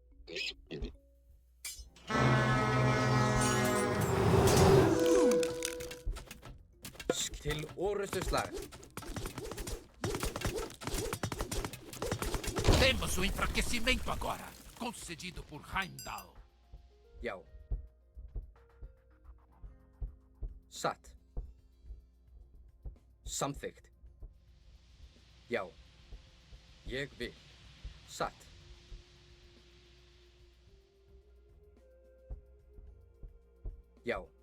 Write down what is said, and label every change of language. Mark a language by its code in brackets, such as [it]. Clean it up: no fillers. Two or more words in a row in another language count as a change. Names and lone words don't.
[is] Til orrustuslag. [pt] Temos o enfraquecimento agora, concedido por Heimdall. [is] Já. Satt. Samþykkt. Já. Ég vil. Satt. Já.